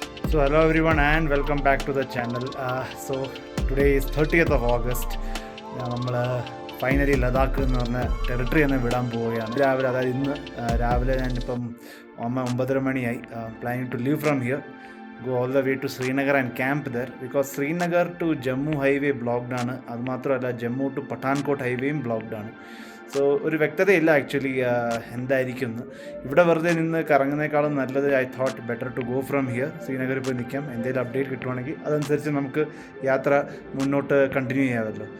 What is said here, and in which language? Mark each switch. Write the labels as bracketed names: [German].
[English] So hello everyone and welcome back to the channel. So today is 30th of August. [Malayalam] നമ്മൾ finally Ladakh എന്ന് പറഞ്ഞ territory തന്നെ വിടാൻ പോവുകയാണ്. രാവിലെ അതായത് ഇന്ന് രാവിലെ ഞാനിപ്പം 9:30 മണിയായി. [English] planning to leave from here, go all the way to Srinagar and camp there because Srinagar to Jammu highway blocked [Malayalam] ആണ്. അതുമാത്രമല്ല ജമ്മു ടു പഠാൻകോട്ട് ഹൈവേയും ബ്ലോക്ക്ഡ് ആണ്. സോ ഒരു വ്യക്തതയില്ല ആക്ച്വലി എന്തായിരിക്കും എന്ന്. ഇവിടെ വെറുതെ നിന്ന് കറങ്ങുന്നേക്കാളും നല്ലത് [English] I thought better to go from here. [Malayalam] ശ്രീനഗറിൽ പോയി നിൽക്കാം, എന്തെങ്കിലും അപ്ഡേറ്റ് കിട്ടുവാണെങ്കിൽ അതനുസരിച്ച് നമുക്ക് യാത്ര മുന്നോട്ട് കണ്ടിന്യൂ ചെയ്യാമല്ലോ.